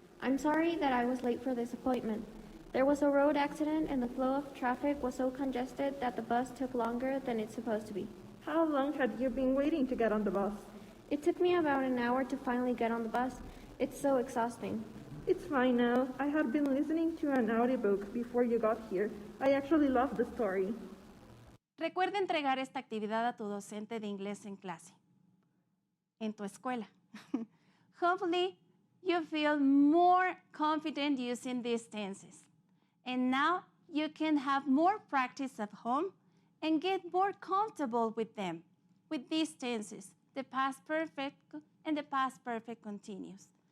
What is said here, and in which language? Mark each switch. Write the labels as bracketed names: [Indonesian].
[English] I'm sorry that I was late for this appointment. There was a road accident and the flow of traffic was so congested that the bus took longer than it's supposed to be. How long had you been waiting to get on the bus? It took me about an hour to finally get on the bus. It's so exhausting. It's fine now. I had been listening to an audiobook before you got here. I actually loved the story. [Spanish] Recuerda entregar esta actividad a tu docente de inglés en clase, en tu escuela. [English] Hopefully, you feel more confident using these tenses. And now you can have more practice at home and get more comfortable with them, with these tenses, the past perfect and the past perfect continuous.